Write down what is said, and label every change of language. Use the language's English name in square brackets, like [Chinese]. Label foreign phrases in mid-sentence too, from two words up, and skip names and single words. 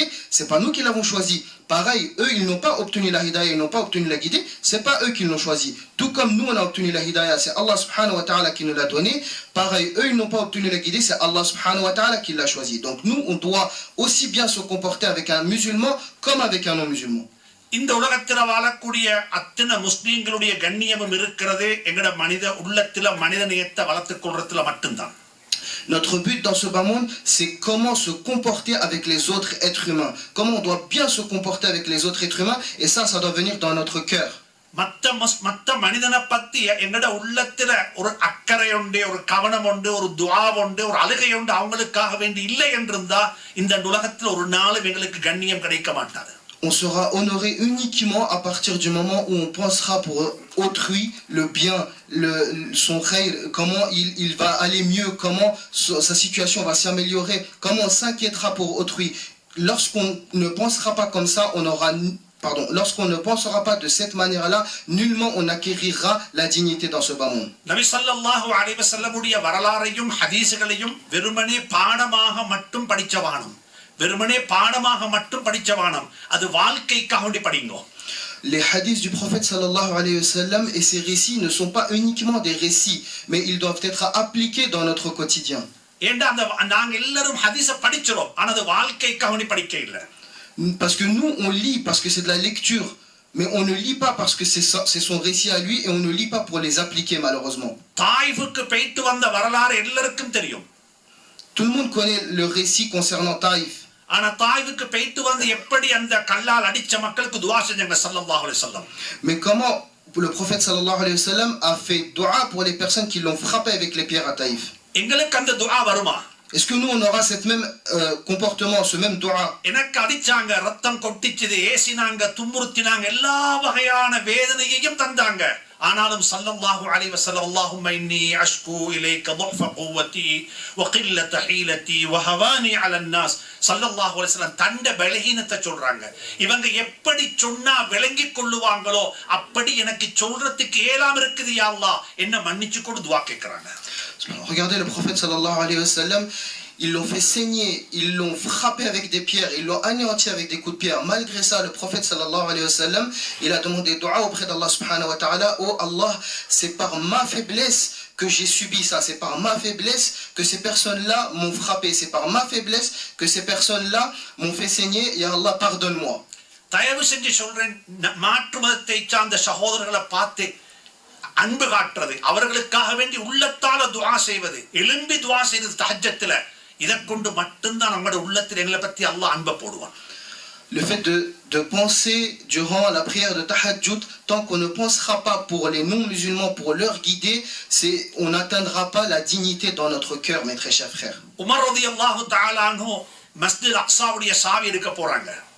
[French] C'est pas nous qui l'avons choisi. Pareil, eux, ils n'ont pas obtenu la hidayah, ils n'ont pas obtenu la guidée. C'est pas eux qui l'ont choisi. Tout comme nous, on a obtenu la hidayah, c'est Allah [Arabic] سبحانه وتعالى [French] qui nous l'a donné. Pareil, eux, ils n'ont pas obtenu la guidée, c'est Allah [Arabic] سبحانه وتعالى [French] qui l'a choisi. Donc nous, on doit aussi bien se comporter avec un musulman comme avec un non-musulman. [Tamil] இந்த உலகத்துல வாழக்கூடிய அத்தனை முஸ்லீம்களுடைய கண்ணியமும் இருக்கிறதே எங்கட மனித உள்ளத்துல மனித நேயத்தை வளர்த்துக் கொள்றதுல மட்டும்தான். [French] Notre but dans ce bas monde, c'est comment se comporter avec les autres êtres humains. Comment on doit bien se comporter avec les autres êtres humains. Et ça doit venir dans notre cœur. [Tamil] மத்த மனிதனை பத்தி எங்கட உள்ளத்துல ஒரு அக்கறை உண்டு, ஒரு கவனம் உண்டு, ஒரு துஆ உண்டு, ஒரு அழுகை உண்டு, அவங்களுக்காக வேண்டி இல்லை என்றிருந்தா இந்த உலகத்துல ஒரு நாளும் எங்களுக்கு கண்ணியம் கிடைக்க மாட்டாது. [French] On sera honoré uniquement à partir du moment où on pensera pour autrui le bien, son khayr, comment il va aller mieux, comment sa situation va s'améliorer, comment on s'inquiétera pour autrui. Lorsqu'on ne pensera pas comme ça, lorsqu'on ne pensera pas de cette manière-là, nullement on acquérira la dignité dans ce bas monde. [Tamil] நபி [Arabic] صلى الله عليه وسلم [Tamil] உடைய வரலாறையும் ஹதீஸ்களையும் வெறுமனே பாடமாக மட்டும் படிச்சவானம், வெறுமனே பாடமாக மட்டும் படிச்சவானம், அது வாழ்க்கைக்காக வேண்டி படிங்கோ. [French] Les hadiths du prophète [Arabic] صلى الله عليه وسلم [French] et ses récits ne sont pas uniquement des récits, mais ils doivent être appliqués dans notre quotidien. [Tamil] ஏண்டா நாங்க எல்லாரும் ஹதீஸை படிக்கிறோம், ஆனா அது வாழ்க்கைக்காக வேண்டி படிக்க இல்லை. [French] Parce que nous on lit parce que c'est de la lecture, mais on ne lit pas parce que c'est son récit à lui, et on ne lit pas pour les appliquer malheureusement. [Tamil] தாயிஃபுக்கு போயிட்டு வந்த வரலாறு எல்லாருக்கும் தெரியும். [French] Tout le monde connaît le récit concernant Taïf. [Tamil] ஆனா தாயிஃபுக்கு போயிட்டு வந்து எப்படி அந்த கல்லால் அடிச்ச மக்களுக்கு துஆ செஞ்சாங்க [Arabic] صلى الله عليه وسلم. [French] Mais comment le prophète [Arabic] صلى الله عليه وسلم [French] a fait dua pour les personnes qui l'ont frappé avec les pierres à Taïf. [Tamil] எங்களுக்கு அந்த துஆ வருமா? [French] Est-ce que nous on aura cette même comportement, ce même dua? [Tamil] எனக்கு அடிச்சாங்க, ரத்தம் கொட்டிச்சது, ஏசினாங்க, தும்முறுத்தினாங்க, எல்லா வகையான வேதனையையும் தந்தாங்க. ஆனாலும் [Arabic] صلى الله عليه وسلم اللهم إني أشكو إليك ضعف قوتي وقلة حيلتي وهواني على الناس صلى الله عليه وسلم [Tamil] தண்ட பலஹீனத்தை சொல்றாங்க. இவங்க எப்படி சொன்னா விளங்கிக் கொள்ளுவாங்களோ அப்படி எனக்கு சொல்றதுக்கு ஏலாம் இருக்குது [Arabic] يا الله, [Tamil] என்ன மன்னிச்சு கொடு துஆ கேக்குறாங்க. [French] Regardez le prophète [Arabic] صلى الله عليه وسلم, [French] ils l'ont fait saigner, ils l'ont frappé avec des pierres, ils l'ont anéanti avec des coups de pierre. Malgré ça, le prophète [Arabic] صلى الله عليه وسلم, [French] il a demandé dua auprès d'Allah [Arabic] سبحانه وتعالى. [French] Oh Allah, c'est par ma faiblesse que j'ai subi ça, c'est par ma faiblesse que ces personnes-là m'ont frappé, c'est par ma faiblesse que ces personnes-là m'ont fait saigner. [Arabic] يا الله, [French] pardonne-moi. [Tamil] தயவு செஞ்சு சொல்றேன், மாற்று மதத்தை சார்ந்த சகோதரர்களை பார்த்து அன்பு காட்டுறது, அவர்களுக்காக வேண்டி உள்ளத்தால துஆ செய்வது, எழும்பி துஆ செய்வது தஹஜ்ஜத்துல, இதை கொண்டு மட்டும்தான் நம்முடைய உள்ளத்தில் எங்களை பத்தி அல்லாஹ் அன்பை போடுவான். [French] Le fait de penser durant la prière de Tahajjud, tant qu'on ne pensera pas pour les non-musulmans, pour leur guider, on n'atteindra pas la dignité dans notre cœur, mes très chers frères. [Tamil] உமர் [Arabic] رضي الله تعالى عنه [Tamil] மஸ்ஜித் அக்ஸாவுடைய சாவி எடுக்க போறாங்க.